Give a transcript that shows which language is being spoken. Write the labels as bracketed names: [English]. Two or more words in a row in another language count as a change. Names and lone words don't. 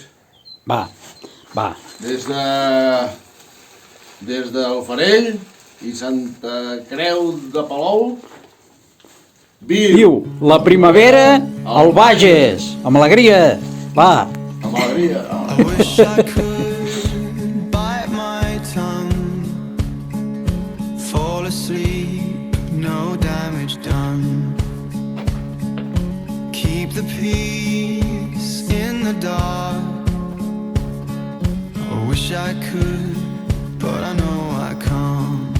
[Catalan] Va. Des del Farell i Santa Creu de Palou, viu la primavera al Bages, amb alegria, va. Amb alegria. [English] I wish I could bite my tongue, fall asleep, no damage done. Keep the peace in the dark. I wish I could, but I know I can't.